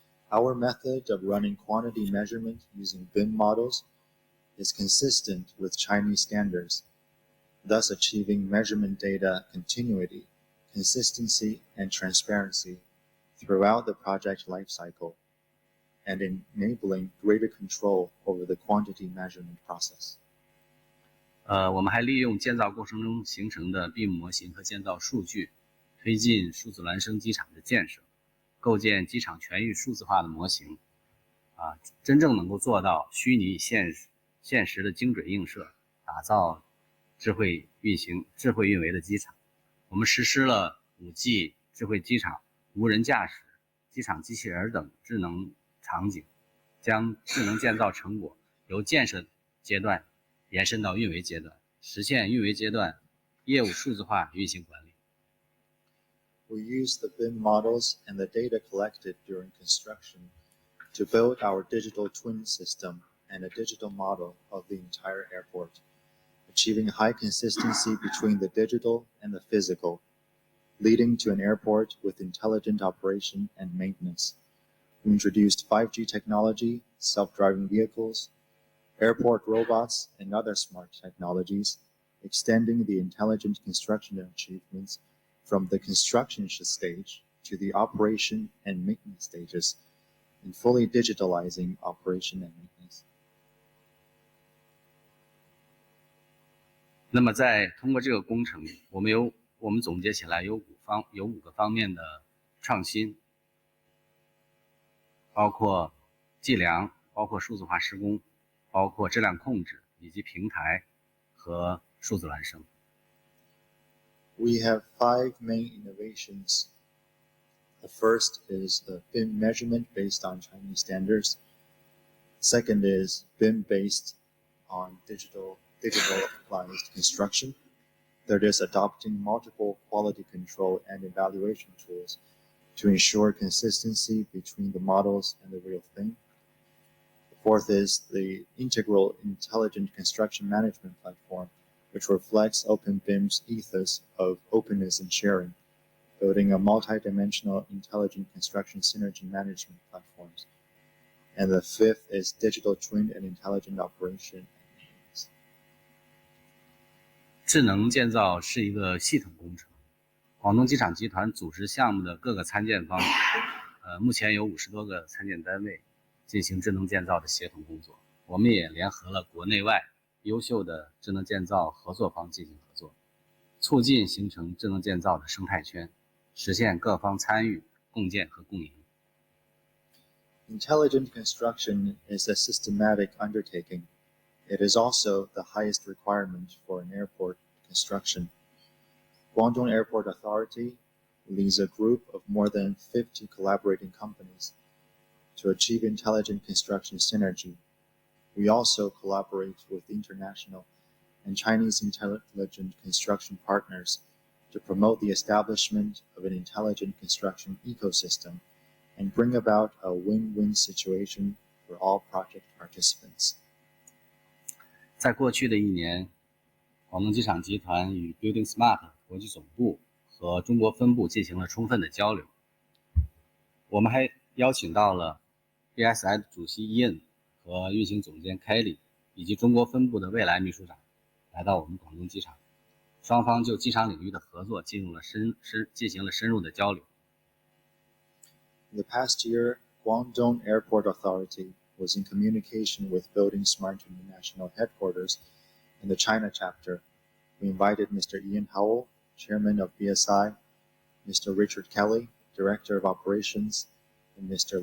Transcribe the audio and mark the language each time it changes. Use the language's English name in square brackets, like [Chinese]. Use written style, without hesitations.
[English] Our method of running quantity measurement using BIM models is consistent with Chinese standards, thus achieving measurement data continuity, consistency, and transparency throughout the project lifecycle, and enabling greater control over the quantity measurement process. [Chinese] 我们还利用建造过程中形成的 BIM 模型和建造数据，推进数字孪生机场的建设，构建机场全域数字化的模型，真正能够做到虚拟现实的精准映射，打造智慧运维的机场。我们实施了 5G 智慧机场、无人驾驶、机场机器人等智能场景，将智能建造成果由建设阶段延伸到运维阶段，实现运维阶段业务数字化运行管理。 [English] We use the BIM models and the data collected during construction to build our digital twin system and a digital model of the entire airport, achieving high consistency between the digital and the physical, leading to an airport with intelligent operation and maintenance. We introduced 5G technology, self-driving vehicles, airport robots, and other smart technologies, extending the intelligent construction achievements from the construction stage to the operation and maintenance stages, and fully digitalizing operation and maintenance. [Chinese] 那么在通过这个工程，我们总结起来有5个方面的创新，包括计量，包括数字化施工，包括质量控制，以及平台和数字孪生。 [English] We have 5 main innovations. The first is the BIM measurement based on Chinese standards. Second is BIM based on digital applied construction. Third is adopting multiple quality control and evaluation tools to ensure consistency between the models and the real thing. The fourth is the integral intelligent construction management platform, which reflects OpenBIM's ethos of openness and sharing, building a multi-dimensional intelligent construction synergy management platforms. And the fifth is digital twin and intelligent operation. [Chinese] 智能建造是一个系统工程。广东机场集团组织项目的各个参建方，目前有50多个参建单位进行智能建造的协同工作。我们也联合了国内外优秀的智能建造合作方进行合作，促进形成智能建造的生态圈，实现各方参与、共建和共赢。 [English] Intelligent construction is a systematic undertaking. It is also the highest requirement for an airport construction. Guangdong Airport Authority leads a group of more than 50 collaborating companies to achieve intelligent construction synergy. We also collaborate with international and Chinese intelligent construction partners to promote the establishment of an intelligent construction ecosystem and bring about a win-win situation for all project participants. [Chinese] 在过去的一年，广东机场集团与 buildingSMART 国际总部和中国分部进行了充分的交流。我们还邀请到了 BSI 的主席伊恩和运行总监 Kelly 以及中国分部的未来秘书长来到我们广东机场，双方就机场领域的合作进行了深入的交流。 [English] In the past year, Guangdong Airport Authority was in communication with buildingSMART International Headquarters and the China chapter. We invited Mr. Ian Howell, Chairman of BSI, Mr. Richard Kelly, Director of Operations, and Mr.